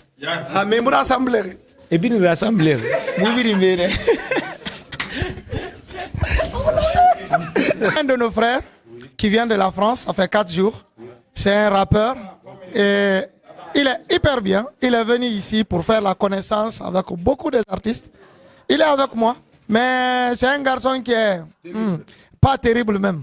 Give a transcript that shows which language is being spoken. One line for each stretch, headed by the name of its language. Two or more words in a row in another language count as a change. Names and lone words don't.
French: mais mu rassembler et puis nous rassembler
Kinyarwanda: mu biri mbere
French: un de nos frères qui vient de la France, ça fait 4 jours. C'est un rappeur et il est hyper bien. Il est venu ici pour faire la connaissance avec beaucoup d'artistes. Il est avec moi, mais c'est un garçon qui est pas terrible même.